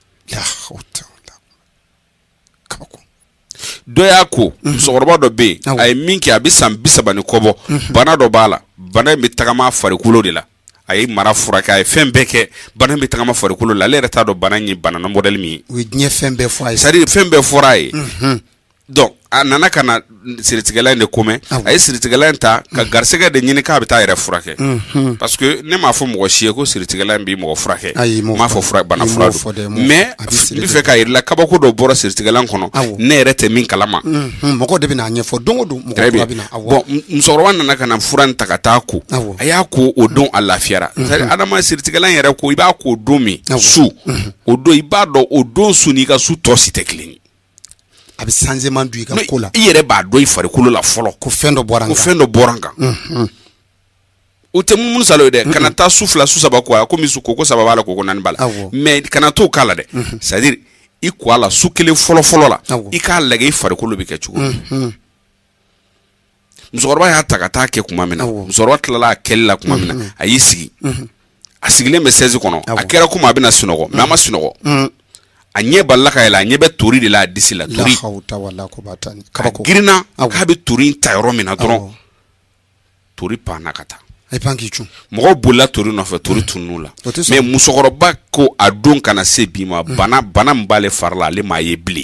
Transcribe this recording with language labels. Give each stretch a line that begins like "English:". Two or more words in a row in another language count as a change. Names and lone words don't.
Bambara: kabako dɔ y'a ko musokɔrɔba dɔ bɛ yen a ye min kɛ a bɛ san 30 ni kɔ bɔ bana dɔ b'a la bana in bɛ tagama farikolo de la a ye mara furakɛ a ye fɛn bɛɛ kɛ bana in bɛ tagama farikolo la ale yɛrɛ t'a dɔn bana in ye bana na modèle min ye o ye diɲɛ fɛn bɛɛ fɔ a ye
French: c'est à dire
Bambara: fɛn bɛɛ fɔra a ye donc a nana ka na siritigɛla in de komɛ a ye siritigɛla in ta ka garisɛgɛ de ɲini k'a bɛ taa yɛrɛ furakɛ
French: parce que
Bambara: ne m'a fɔ mɔgɔ si ye ko siritigɛla in b'i mɔgɔ furakɛ m'a fɔ bana fura don mais n bɛ fɛ k'a yir'i la kabako dɔ bɔra siritigɛla in kɔnɔ ne yɛrɛ tɛ min kalama mɔgɔ de bɛ n'a ɲɛfɔ don o don mɔgɔ kura bɛ na bon musokɔrɔba nana ka na fura in ta ka taa ko a y'a ko o don a lafiyara
French: c'est à dire
Bambara: adama siritigɛla in yɛrɛ ko i b'a ko o don min su o don i b'a dɔn o don su n'i ka su tɔ si tɛ kelen ye a bɛ changement don i ka ko la i yɛrɛ b'a dɔn i farikolo la fɔlɔ ko fɛn dɔ bɔra n kan o tɛ mun salo ye dɛ kana taa su 2 su 3 ko a komi su koko 3 b'a la koko 4 b'a la mais kana t'o k'a la dɛ
French: c'est à dire
Bambara: i ko a la su kelen fɔlɔ la i k'a lajɛ i farikolo bɛ kɛ cogo min musokɔrɔba y'a ta ka taa kɛ kuma min na musokɔrɔba tilala a kɛli la kuma min na a y'i sigi a sigilen bɛ 16 kɔnɔ a kɛra komi a bɛna sunɔgɔ mais a ma sunɔgɔ a ɲɛ balila ka yɛlɛ a ɲɛ bɛ tori de la a disi la tori a girinna k'a bɛ tori in ta yɔrɔ min na dɔrɔn tori panna ka taa mɔgɔw bolila tori nɔfɛ tori tunun'u la mais musokɔrɔba ko a don kana se bi ma bana min b'ale fari la ale m'a ye bilen